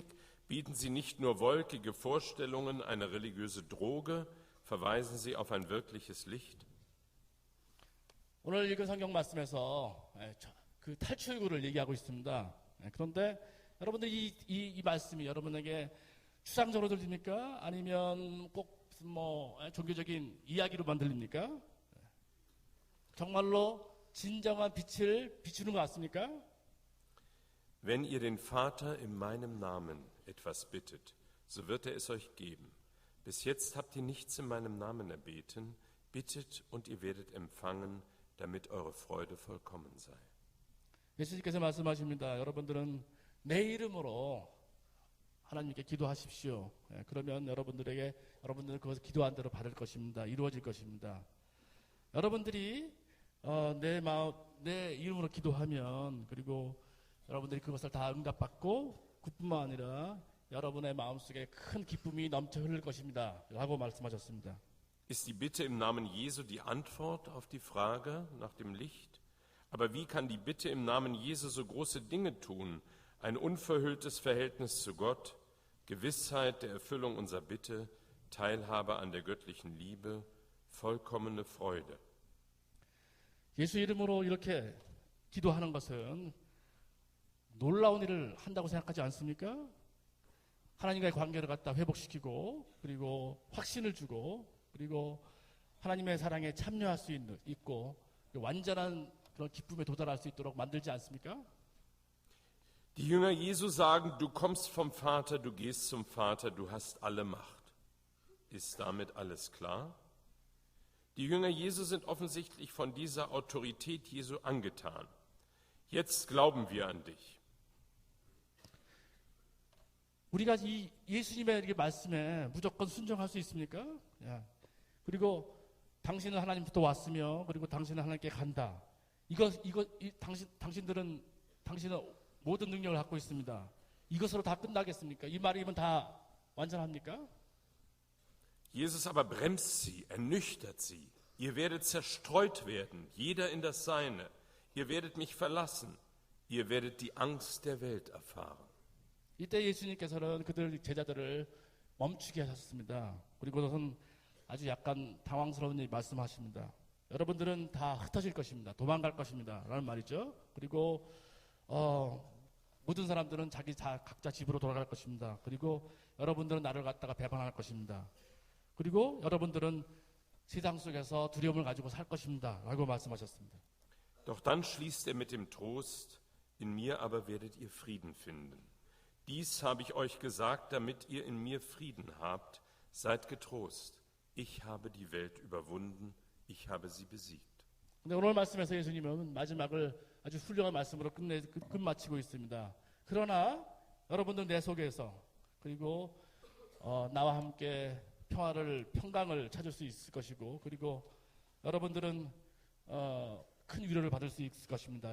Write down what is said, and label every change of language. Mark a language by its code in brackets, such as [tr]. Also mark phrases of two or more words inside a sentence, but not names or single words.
[de] Bieten sie nicht nur wolkige Vorstellungen, eine religiöse Droge? Verweisen sie auf ein wirkliches Licht? [ko] 오늘 읽은 성경 말씀에서 그 탈출구를 얘기하고 있습니다. 그런데 여러분들 이 말씀이 여러분에게 추상적으로 들립니까? 아니면 꼭 종교적인 이야기로만 들립니까? 정말로 진정한 빛을 비추는 것 같습니까? [de] Wenn ihr den Vater in meinem Namen etwas bittet, so wird er es euch geben. Bis jetzt habt ihr nichts in meinem Namen erbeten, bittet und ihr werdet empfangen, damit eure Freude vollkommen sei. [ko] 예수님께서 말씀하십니다. 여러분들은 내 이름으로 하나님께 기도하십시오. 그러면 여러분들은 그것을 기도한 대로 받을 것입니다. 이루어질 것입니다. 여러분들이 내 이름으로 기도하면 그리고 여러분들이 그것을 다 응답받고 그뿐만 아니라 여러분의 마음속에 큰 기쁨이 넘쳐 흐를 것입니다. 라고 말씀하셨습니다. [de] Ist die Bitte im Namen Jesu die Antwort auf die Frage nach dem Licht? Aber wie kann die Bitte im Namen Jesu so große Dinge tun? Ein unverhülltes Verhältnis zu Gott, Gewissheit der Erfüllung unserer Bitte, Teilhabe an der göttlichen Liebe, vollkommene Freude. [ko] 예수 이름으로 이렇게 기도하는 것은 놀라운 일을 한다고 생각하지 않습니까? 하나님과의 관계를 갖다 회복시키고 그리고 확신을 주고 그리고 하나님의 사랑에 참여할 수 있고 완전한 그런 기쁨에 도달할 수 있도록 만들지 않습니까? [de] Die Jünger Jesu sagen, du kommst vom Vater, du gehst zum Vater, du hast alle Macht. Ist damit alles klar? Die Jünger Jesu sind offensichtlich von dieser Autorität Jesu angetan. Jetzt glauben wir an dich. [ko] 우리가 이 예수님의 이렇게 말씀에 무조건 순종할 수 있습니까? 그리고 당신은 하나님부터 왔으며 그리고 당신은 하나님께 간다. 당신은 모든 능력을 갖고 있습니다. 이것으로 다 끝나겠습니까? 이 말이면 다 완전합니까? [de] Jesus aber bremst sie, ernüchtert sie. Ihr werdet zerstreut werden, jeder in das Seine. Ihr werdet mich verlassen. Ihr werdet die Angst der Welt erfahren. [ko] 이때 예수님께서는 그들 제자들을 멈추게 하셨습니다. 그리고는 아주 약간 당황스러운 말씀하십니다. 여러분들은 다 흩어질 것입니다. 도망갈 것입니다. 라는 말이죠. 그리고 모든 사람들은 각자 집으로 돌아갈 것입니다. 그리고 여러분들은 나를 갖다가 배반할 것입니다. 그리고 여러분들은 세상 속에서 두려움을 가지고 살 것입니다. 라고 말씀하셨습니다. [de] Doch dann schließt mit dem Trost, in mir aber werdet ihr Frieden finden. Dies habe ich euch gesagt, damit ihr in mir Frieden habt. Seid getrost. Ich habe die Welt überwunden. Ich habe sie besiegt. [ko] 근데 오늘 말씀에서 예수님은 마지막을 아주 훌륭한 말씀으로 끝마치고 있습니다. 그러나 여러분들 내 속에서 그리고 나와 함께 평강을 찾을 수 있을 것이고 그리고 여러분들은 큰 위로를 받을 수 있을 것입니다.